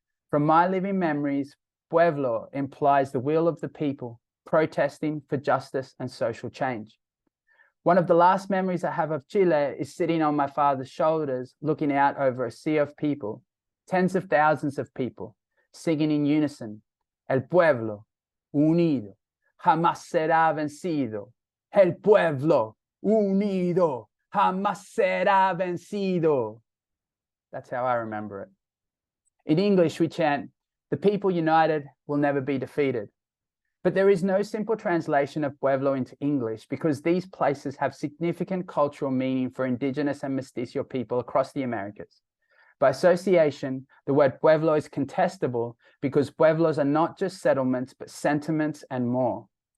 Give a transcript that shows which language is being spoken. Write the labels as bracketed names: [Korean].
[English] From my living memories, Pueblo implies the will of the people protesting for justice and social change. One of the last memories I have of Chile is sitting on my father's shoulders, looking out over a sea of people, tens of thousands of people, singing in unison, [Spanish] "El pueblo, unido, jamás será vencido. El pueblo, unido, jamás será vencido." [English] That's how I remember it. In English, we chant, "The people united will never be defeated." But there is no simple translation of Pueblo into English because these places have significant cultural meaning for indigenous and mestizo people across the Americas. By association, the word Pueblo is contestable because Pueblos are not just settlements, but sentiments and more.